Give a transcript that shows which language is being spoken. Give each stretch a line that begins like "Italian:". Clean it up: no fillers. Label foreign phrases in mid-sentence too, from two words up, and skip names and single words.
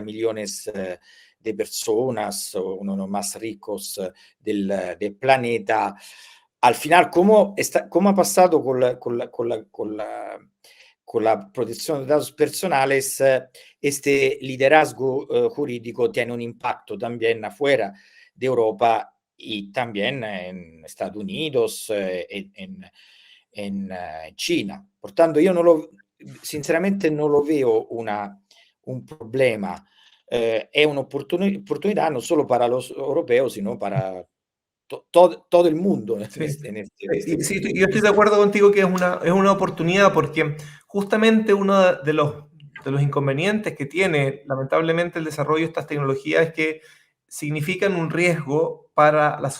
Spanish: millones de personas, uno de los más ricos del planeta, al final, ¿cómo ha pasado con con la protección de datos personales, este liderazgo jurídico tiene un impacto también afuera de Europa y también en Estados Unidos, en China. Por tanto,
Italian: io non lo, sinceramente non lo
Spanish: veo un problema,
Italian: è un'opportunità non solo
Spanish: para los europeos, sino para todo el mundo en Sí. este Sí, punto de yo estoy de vista. acuerdo contigo que es una oportunidad porque justamente uno de los inconvenientes que tiene lamentablemente el desarrollo de estas tecnologías es que significan un riesgo para la